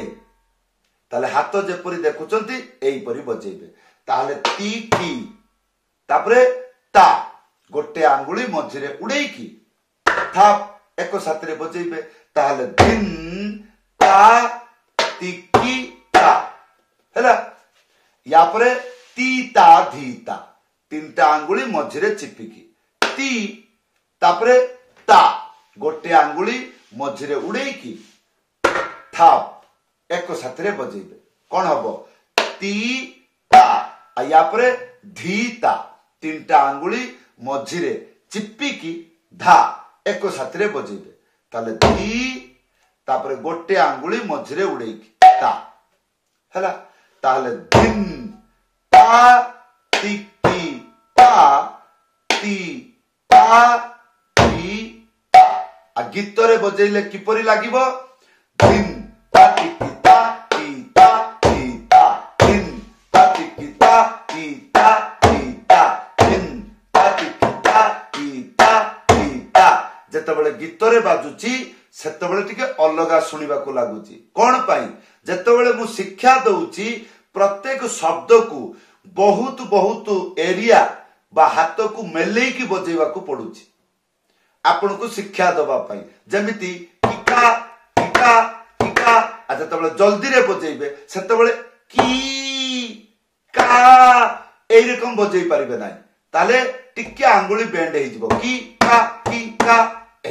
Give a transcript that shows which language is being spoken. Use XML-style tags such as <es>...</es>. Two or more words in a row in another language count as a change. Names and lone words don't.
<or>ତାହେଲେ ହାତ ଯେପରି ଦେଖୁଛନ୍ତି ଏଇ ପରି ବଜେଇବେ ତାହେଲେ ତି କି ତାପରେ ତା ଗୋଟେ ଆଙ୍ଗୁଳି ମଝିରେ ଉଡ଼େଇକି ଥାପ ଏକ ସାଥି ବଜେଇବେ ତାହେଲେ ଧିନ୍ ତା ତିକି ତା ହେଲା। ୟା ପରେ ତି ତା ଧି ତା ତିନିଟା ଆଙ୍ଗୁଳି ମଝିରେ ଚିପିକି ତି ତାପରେ ତା ଗୋଟେ ଆଙ୍ଗୁଳି ମଝିରେ ଉଡ଼େଇକି ଥାପ ଏକ ସାଥି ବଜେଇବେ କଣ ହବ ତି ତା ୟା ପରେ ଧି ତା ତିନିଟା ଆଙ୍ଗୁଳି ମଝିରେ ଚିପିକି ଧା ଏକ ସାଥି ବଜେଇବେ ତାହେଲେ ଧି ତାପରେ ଗୋଟେ ଆଙ୍ଗୁଳି ମଝିରେ ଉଡ଼େଇକି ତା ହେଲା। ତାହେଲେ ଧିନ୍ ତା ତିକି ତା ତି ତା ଧି ତା। ଆ ଗୀତ ରେ ବଜେଇଲେ କିପରି ଲାଗିବ ଧିନ୍ ତା ତିକି ତା ତି ତା ଧି ତା ଧିନ୍ ତା ତିକି ତା ତି ତା ଧି ତା ଧିନ୍ ତା ତିକି ତା ତି ତା ଧି ତା। ଯେତେବେଳେ ଗୀତ ରେ ବାଜୁଛି ସେତେବେଳେ ଟିକେ ଅଲଗା ଶୁଣିବା କୁ ଲାଗୁଛି କଣ ପାଇଁ ଯେତେବେଳେ ମୁ ଶିକ୍ଷା ଦେଉଛି ପ୍ରତ୍ୟେକ ଶବ୍ଦ କୁ ବହୁତ ବହୁତ ଏରିଆ ବା ହାତ କୁ ମେଲେଇକି ବଜେଇବା କୁ ପଡ଼ୁଛି ଆପଣ କୁ ଶିକ୍ଷା ଦେବା ପାଇଁ ଯେମିତି ଟିକା ଟିକା ଟିକା ଯେତେବେଳେ ଜଲଦି ରେ ବଜେଇବେ ସେତେବେଳେ କି କଣ ଏଇ ରକମ ବଜେଇ ପାରିବେ ନାହିଁ ତାହେଲେ ଟିକେ ଆଙ୍ଗୁଳି ବେଣ୍ଡ ହେଇଯିବ କି କଣ ଏ।</or>